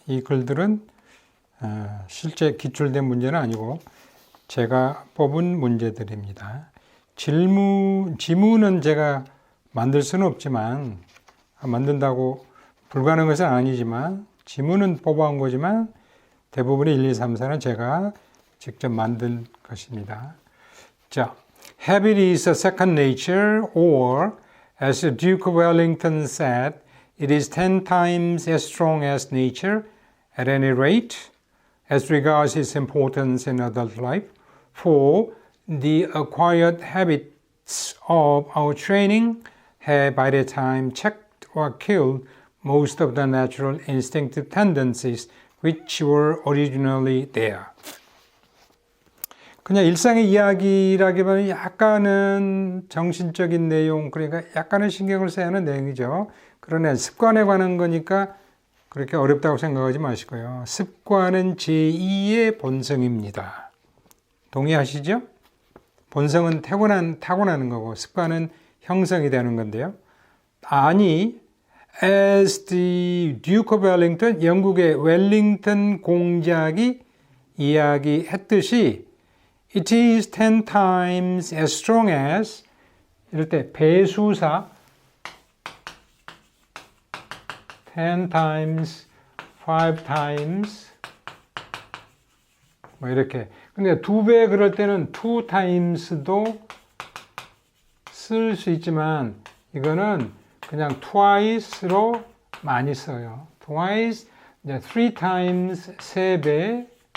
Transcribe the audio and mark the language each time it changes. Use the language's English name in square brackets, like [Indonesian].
[Korean] 이 글들은 실제 기출된 문제는 아니고 제가 뽑은 문제들입니다. 지문은 제가 만들 수는 없지만, 만든다고 불가능한 것은 아니지만, 지문은 뽑아온 거지만, 대부분의 1, 2, 3, 4는 제가 직접 만든 것입니다. [English] 자, habit is a second nature, or, as the Duke of Wellington said, it is 10 times as strong as nature, at any rate, as regards its importance in adult life, for the acquired habits of our training have by the time checked or killed most of the natural instinctive tendencies which were originally there. [Korean] 그냥 일상의 이야기라기보다는 약간은 정신적인 내용, 그러니까 약간은 신경을 써야 하는 내용이죠. 그러나 습관에 관한 거니까 그렇게 어렵다고 생각하지 마시고요. 습관은 제2의 본성입니다. 동의하시죠? 본성은 타고나는 거고 습관은 형성이 되는 건데요. 아니, [English] as the Duke of Wellington, [Korean] 영국의 웰링턴 공작이 이야기했듯이 [English] it is 10 times as strong as [Korean] 이럴 때 배수사 10 times, 5 times 뭐 이렇게. 근데 2배 그럴 때는 2 times도 쓸 수 있지만 이거는 그냥 twice로 많이 써요. twice, 이제 3 times 3배.